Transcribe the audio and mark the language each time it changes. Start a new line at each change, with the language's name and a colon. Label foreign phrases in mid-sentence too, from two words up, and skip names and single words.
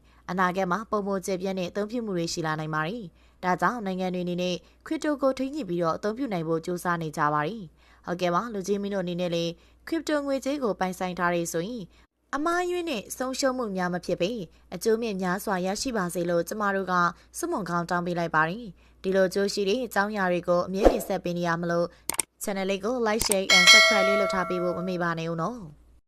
Burmese: အနာဂတ်မှာပုံမကျပြန့်တဲ့အသုံးပြုမှုတွေရှိလာနိုင်ပါတယ်။ဒါကြောင့်နိုင်ငံတွေအနေနဲ့cryptoကိုထိန်းညှိပြီးတော့အသုံးပြုနိုင်ဖို့ကြိုးစားနေကြပါတယ်။ဟုတ်ကဲ့ပါလူကြီးမင်းတို့အနေနဲ့လေcryptoငွေကြေးကိုပိုင်ဆိုင်ထားရဆိုရင်အမားယွင်းနဲ့ဆုံးရှုံးမှုများမဖြစ်ပေအကျိုးမြတ်များစွာရရှိပါစေလို့ကျမတို့ကစွမွန်ကောင်းတောင်းပေးလိုက်ပါတယ်ဒီလိုကြိုးရှိတဲ့အကြောင်းအရာတွေကိုအမြဲတင်ဆက်ပေးနေရမလို့ channel လေးကို
English: like share and subscribe
Burmese: လေးလုပ်ထားပေးဖို့မမေ့ပါနဲ့ဦးနော်